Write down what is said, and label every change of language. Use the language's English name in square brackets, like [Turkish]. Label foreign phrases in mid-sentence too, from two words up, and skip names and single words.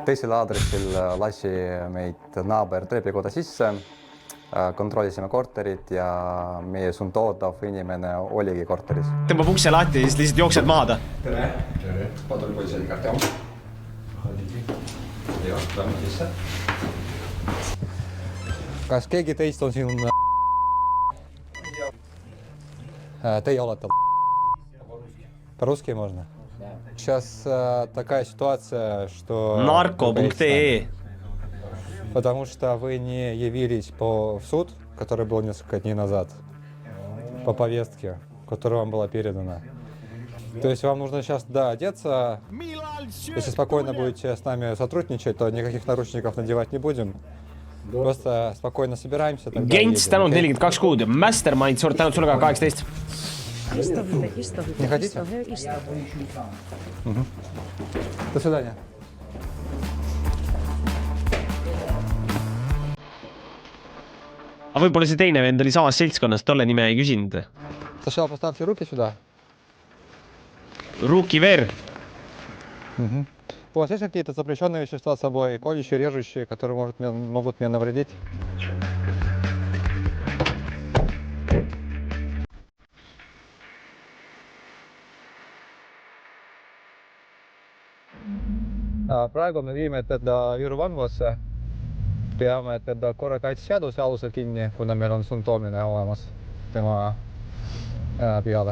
[Estonian] Teisel aadressil lasi meid naaber trepikoda sisse, kontrollisime korterit ja meie sundoodav inimene oligi korteris. Tõmbab ukse lahti ja siis lihtsalt jooksed maada. Tere! Tere! Patrullpolitseinik Artem. Jah, lähme sisse. Kas keegi teist on siin... Teie olete... [Russian] По-русски можно? Сейчас такая ситуация, что... Narko.ee Потому что вы не явились в суд, который был несколько дней назад, по повестке, которая вам была передана. То есть вам нужно сейчас, да, одеться. Если спокойно будете с нами сотрудничать, то никаких наручников надевать не будем. Просто спокойно собираемся. [Estonian] Gents tänud 42 kuud. Mastermind, suurt tänud sulle ka 18. [Russian] Не хотите? До свидания. [Estonian] Aga võib-olla see teine vend oli samas seltskonnas, tolle nime ei küsinud. [Russian] Сначала поставьте руки сюда. Руки вверх. У вас есть какие-то запрещенные вещества с собой, колющие, режущие, которые могут мне навредить? [Estonian] Praegu me viime teda Viru vanglasse. Peame teda korrakaitseseaduse alusel kinni, kuna meil on sundtoomine olemas tema peale.